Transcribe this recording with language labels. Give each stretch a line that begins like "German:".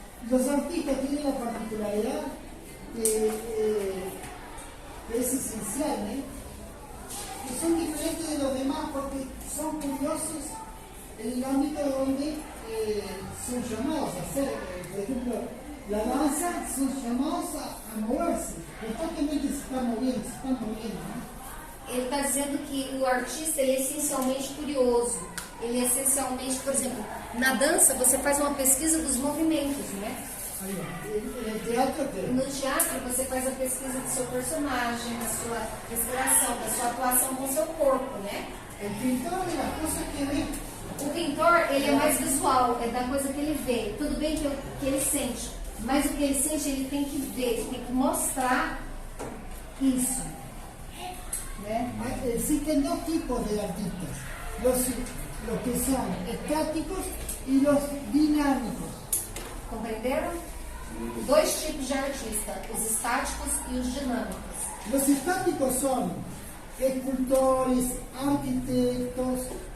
Spanish: Los artistas tienen la particularidad que es esencial, ¿eh? Que son diferentes de los demás porque son curiosos en el ámbito donde son llamados a hacer, por ejemplo, la danza, son llamados a moverse, constantemente se están moviendo, ¿no?
Portuguese: Ele está dizendo que o artista ele é essencialmente curioso. Ele é essencialmente, por exemplo, na dança você faz uma pesquisa dos movimentos, né?
Spanish: Ahí va. En el teatro,
Portuguese: No teatro você faz a pesquisa do seu personagem, da sua respiração, da sua atuação com o seu corpo, né?
Spanish: el pintor de las cosas que ve.
Portuguese: O pintor, ele é mais visual, é da coisa que ele vê. Tudo bem que ele sente, mas o que ele sente, ele tem que ver, ele tem que mostrar isso. Né?
Spanish: Existen dos tipos de artistas, los que son estáticos y los dinámicos.
Portuguese: Compreenderam? Dois tipos de artista, os estáticos e os dinâmicos.
Spanish: Los estáticos son escultores, arquitectos,